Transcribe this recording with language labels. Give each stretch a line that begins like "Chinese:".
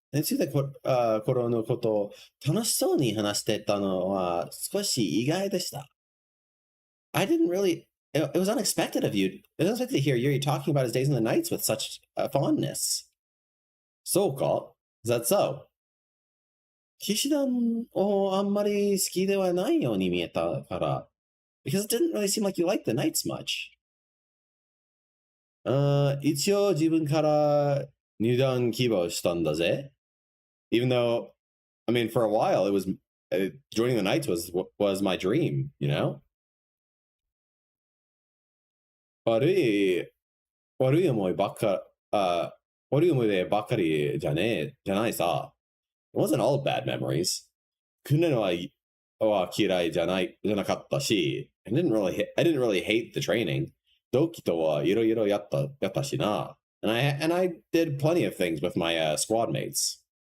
Japanese: について頃のことを楽しそうに話してたのは少し意外でした。
English: I didn't really. It was unexpected of you. It was unexpected to hear Yuri talking about his days and the nights with such fondness.
Japanese: そうか?
English: Is that so?
Japanese: 騎士団をあんまり好きではないように見えたから。
English: Because it didn't really seem like you liked the nights much.
Japanese: 一応自分から入団希望したんだぜ。
English: Even though, I mean, for a while, it was joining the Knights was my dream, you know?
Japanese: 悪い思いばっか、悪い思い出ばっかりじゃないさ。
English: It wasn't all bad memories.
Japanese: 訓練は嫌いじゃなかったし、
English: I didn't really hate the training.
Japanese: 同期とはいろいろやったしな。
English: And I did plenty of things with my squad mates.